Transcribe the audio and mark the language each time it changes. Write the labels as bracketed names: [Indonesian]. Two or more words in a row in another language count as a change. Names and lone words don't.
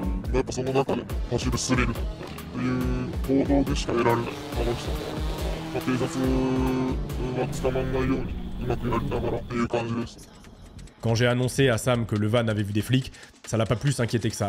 [Japanese] やっぱその中で走るスリルという行動でしか得られない楽しさ、警察が捕まんないようにうまくやりながらっていう感じです。 [French] Quand j'ai annoncé à Sam que le van avait vu des flics, ça l'a pas plus inquiété que ça.